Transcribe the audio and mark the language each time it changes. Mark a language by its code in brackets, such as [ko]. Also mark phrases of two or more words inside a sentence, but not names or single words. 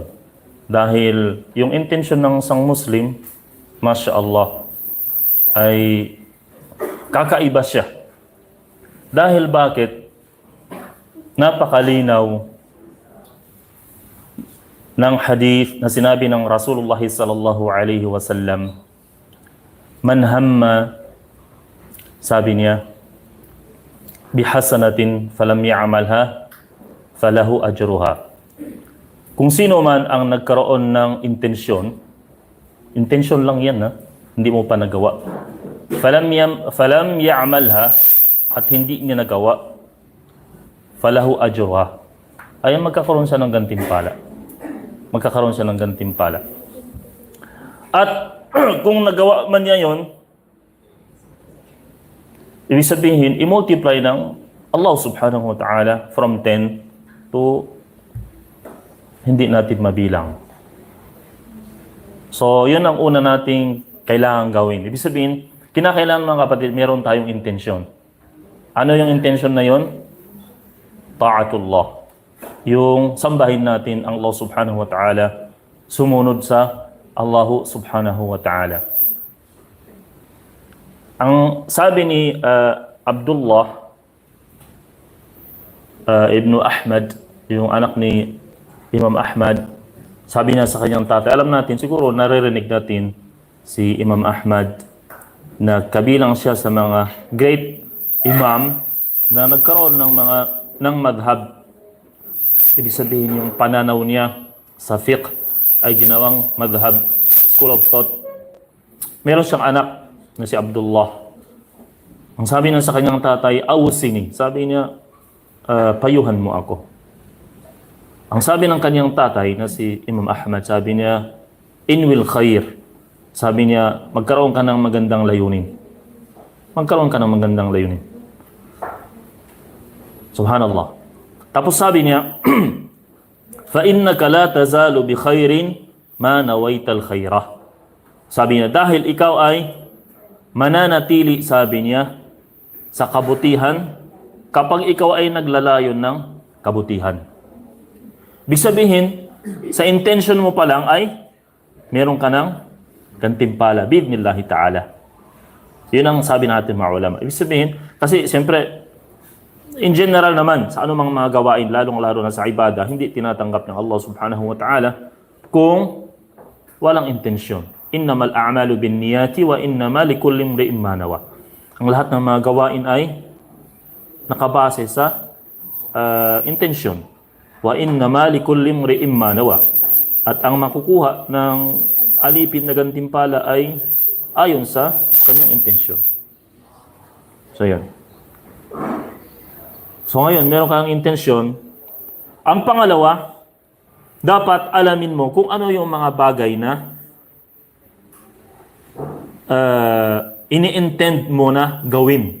[tl] Dahil yung intensyon ng isang Muslim, Masya Allah, ay kakaiba siya. Dahil bakit? Napakalinaw ng hadith na sinabi ng Rasulullah [ar] صلى الله عليه وسلم، من هم, [tl] sabi niya, [ar] بحسنة فلم يعملها فله أجرها. [tl] Kung sino man ang nagkaroon ng intensyon lang yan, ha? Hindi mo pa nagawa. [ar] فلم يعملها, [tl] at hindi niya nagawa, [ar] فله أجرها, [tl] ay magkakaroon siya ng gantimpala. Magkakaroon siya ng gantimpala. At kung nagawa man niya yon, ibig sabihin, i-multiply ng Allah [ar] سبحانه وتعالى [tl] from 10 to hindi natin mabilang. So, yun ang una nating kailangan gawin. Ibig sabihin, kinakailangan mga kapatid, meron tayong intensyon. Ano yung intensyon na yon? Ta'atullah. Yung sambahin natin ang Allah [ar] سبحانه وتعالى, [tl] sumunod sa Allah [ar] سبحانه وتعالى. [tl] Ang sabi ni Abdullah ibn Ahmad, yung anak ni Imam Ahmad, sabi niya sa kanyang tatay, alam natin, siguro naririnig natin si Imam Ahmad na kabilang siya sa mga [en] great imam [tl] na nagkaroon ng madhab. Ibig sabihin, yung pananaw niya sa fiqh ay ginawang madhab, [en] school of thought. [tl] Meron siyang anak na si Abdullah. Ang sabi niya sa kanyang tatay, awsini. Sabi niya, payuhan mo ako. Ang sabi ng kanyang tatay na si Imam Ahmad, sabi niya, [ar] انو الخير. [tl] Sabi niya, magkaroon ka ng magandang layunin. Magkaroon ka ng magandang layunin. Subhanallah. Tapos sabi niya, [ar] فَإِنَّكَ لَا تَزَالُ بِخَيْرٍ مَا نَوَيْتَ الْخَيْرَةِ. [tl] Sabi niya, dahil ikaw ay mananatili, sabi niya, sa kabutihan kapag ikaw ay naglalayon ng kabutihan. Ibig sabihin, sa intention mo pa lang ay meron ka ng gantimpala, [ar] بإذن الله تعالى. [tl] Yun ang sabi natin mga ulama. Ibig sabihin, kasi siyempre, [en] in general [tl] naman, sa anumang mga gawain, lalong-lalo na sa ibadah, hindi tinatanggap ng Allah [ar] سبحانه وتعالى [tl] kung walang intensyon. [ar] إنما الأعمال بالنيات وإنما لكل امرئ ما نوى. [tl] Ang lahat ng mga gawain ay nakabase sa intensyon. [ar] وإنما لكل امرئ ما نوى. [tl] At ang makukuha ng alipin na gantimpala ay ayon sa kanyang intensyon. So yan. So ngayon, meron kang intensyon. Ang pangalawa, dapat alamin mo kung ano yung mga bagay na ini-intend mo na gawin.